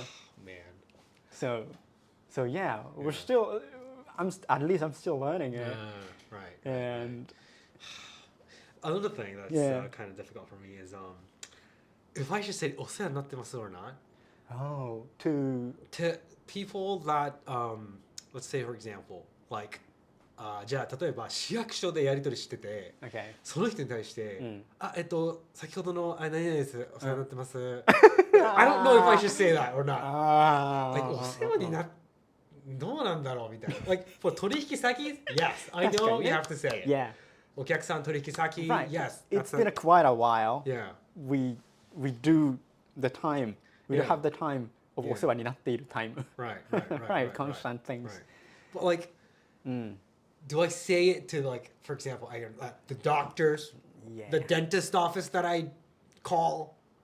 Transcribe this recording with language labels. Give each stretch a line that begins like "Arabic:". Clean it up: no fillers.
English: Oh, man. So yeah, we're still. At least I'm still learning it. Right. And another thing that's kind of difficult for me is if I should say
Japanese: お世話になってます
English: or not. Oh, to people that let's say for example like
Japanese: じゃあ例えば市役所でやり取りしてて、
English: okay.
Japanese: その人に対して、先ほどの何々ですお世話になってます。
English: I don't know if I should say that or not.
Japanese: Like お世話になどうなんだろうみたいな。
English: Like for 取引先 Yes, I know you have to say it. Yeah.
Japanese: お客さん取引先
English: Right. Yes. It's been quite a while. Yeah. We do the time. We have the time of
Japanese: お世話になっている
English: time. Right. Constant things. Right. But like, do I say it to like, for example, the doctors, the dentist office that I call?